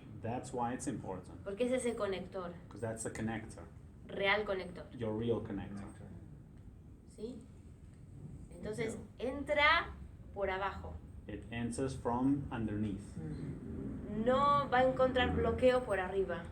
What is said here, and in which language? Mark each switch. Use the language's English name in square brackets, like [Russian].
[English] That's why it's important, [Spanish] Porque es ese conector, [English] because that's the connector, [Spanish] real conector. [English] your real connector. [Spanish] ¿Sí? Entonces entra por abajo. [English] It enters from underneath [Spanish] No va a encontrar bloqueo por arriba.